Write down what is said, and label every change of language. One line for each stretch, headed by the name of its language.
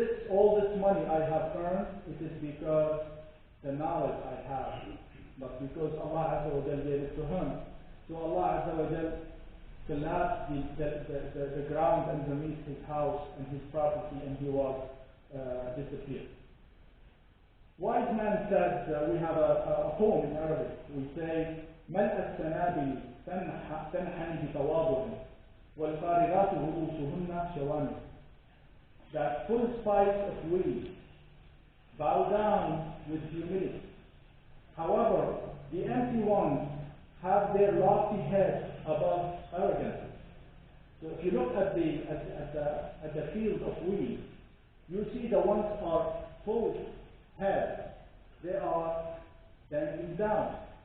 English: All this money I have earned, it is because the knowledge I have, but because Allah Azza wa Jal gave it to him. So Allah Azza wa Jal collapsed the ground underneath his house and his property, and he was disappeared. Wise man says, we have a poem in Arabic. We say,
Arabic: ملء السنابل تنحني بتواضع والفارغات رؤوسهن شوامخ.
English: That full spikes of weeds bow down with humility. However, the empty ones have their lofty heads above arrogance. So if you look at the field of weeds, you see the ones are full heads, they are dangling down.